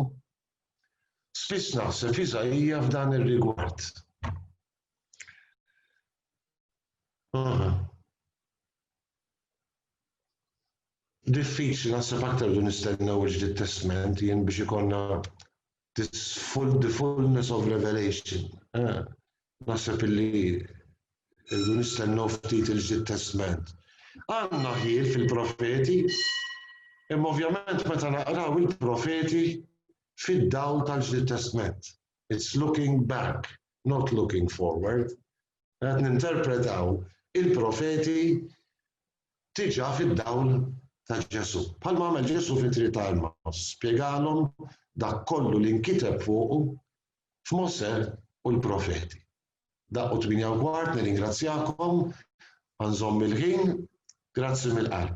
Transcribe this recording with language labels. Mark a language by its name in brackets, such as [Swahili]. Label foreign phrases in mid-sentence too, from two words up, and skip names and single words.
[Maltese] Spiss naħseb Iżajja f'dan ir-rigward. Diffiċli naħseb aktar du nistennew il-Ġdid Testament jien biex ikollna [English] the fullness of revelation. [Maltese] Naħseb illi du nistennew ftit il-Ġdid Testament. Għandna ħiel fil-profeti, imma ovvjament meta naqraw il-profeti fid-dawl tal-Ġdid Testament. [English] It's looking back, not looking forward. [Maltese] Qed ninterpretaw il-profeti tiġa fid-dawl ta' Ġesu. Bħalma għamel Ġesu fit-Triq ta' Emmaus, spjegalhom dak kollu li nkiteb fuqu f'Mosè u l-profeti. Daqqu 8:15, nirringrazzjakom, għanżomm il-ħin, grazzi mill-qalb.